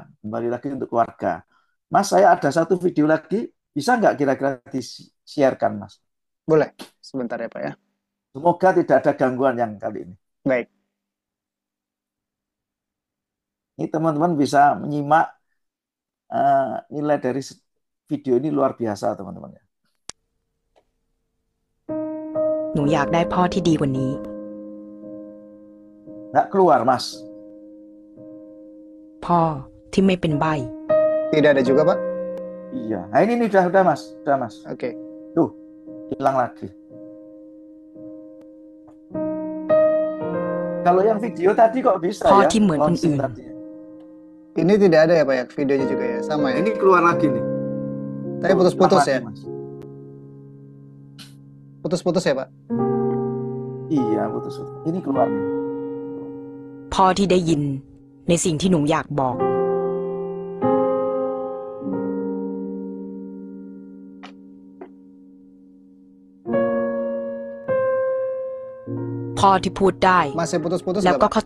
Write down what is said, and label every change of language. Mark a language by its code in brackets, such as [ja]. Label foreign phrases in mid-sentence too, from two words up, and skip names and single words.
[id] Kembali lagi untuk keluarga. Mas, saya ada satu video lagi, bisa nggak kira-kira di-sharekan, Mas? Boleh, sebentar ya Pak ya. Semoga tidak ada gangguan yang kali ini. Baik. Ini teman-teman bisa menyimak nilai dari video ini luar biasa teman-teman ya. [th] หนูอยากได้พ่อที่ดีกว่านี้ [id] Nggak keluar, Mas. [th] พ่อที่ไม่เป็นใบ้ [id] Tidak ada juga Pak? Iya. Nah ini udah Mas, udah Mas. Oke. Tuh, hilang lagi. Kalau yang video tadi kok bisa [th] พ่อ [id] ya? [th] ที่เหมือนคนอื่น [id] Ini tidak ada ya Pak ya, videonya juga ya, sama ya? Ini keluar lagi nih. Tapi putus-putus ya? Mas. Putus-putus ya Pak? Iya, putus-putus. Ini keluar nih. [th] พ่อที่ได้ยินในสิ่งที่หนูอยากบอก พ่อที่พูดได้ [id] Masih putus-putus [th] แล้ว [id] nggak, [th] ก็ [id] Pak?